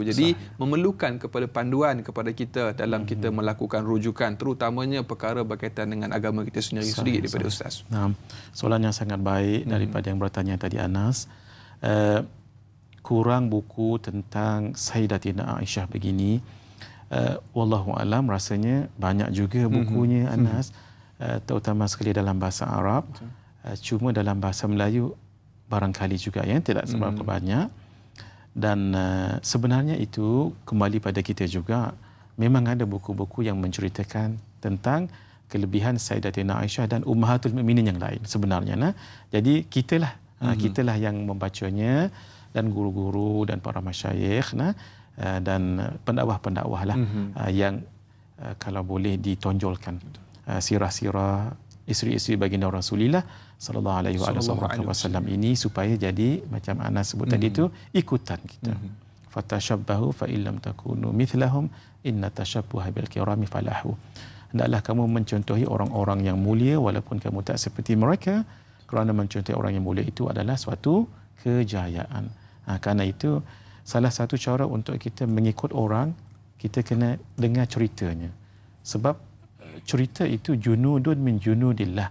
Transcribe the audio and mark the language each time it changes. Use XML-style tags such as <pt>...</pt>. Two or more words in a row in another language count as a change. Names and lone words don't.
<ms>Jadi memerlukan kepada panduan kepada kita dalam kita melakukan rujukan, terutamanya perkara berkaitan dengan agama kita sendiri. Sedikit daripada Ustaz. Soalan yang sangat baik daripada yang bertanya tadi Anas. Kurang buku tentang Sayyidatina Aisyah begini.</ms> <ar>والله أعلم,</ar> <ms>rasanya banyak juga bukunya Anas, terutama sekali dalam bahasa Arab. Cuma dalam bahasa Melayu barangkali juga yang tidak seberapa banyak. Dan sebenarnya itu kembali pada kita juga, memang ada buku-buku yang menceritakan tentang kelebihan Sayyidatina Aisyah dan Ummahatul Mukminin yang lain sebenarnya. Jadi kitalah yang membacanya, dan guru-guru dan para masyayikh dan pendakwah-pendakwah lah yang kalau boleh ditonjolkan sirah-sirah isteri-isteri baginda Rasulullah</ms> <ar>صلى الله عليه وسلم</ar> <ms>ini, supaya jadi macam Anas sebut tadi itu, ikutan kita.</ms> <ar>فتشبهوا فإن لم تكونوا مثلهم إن التشبه بالكرام فلاح.</ar> <ms>Hendaklah kamu mencontohi orang-orang yang mulia walaupun kamu tak seperti mereka, kerana mencontohi orang yang mulia itu adalah suatu kejayaan. Karena itu salah satu cara untuk kita mengikut orang, kita kena dengar ceritanya. Sebab cerita itu</ms> <ar>جند من جنود الله.</ar>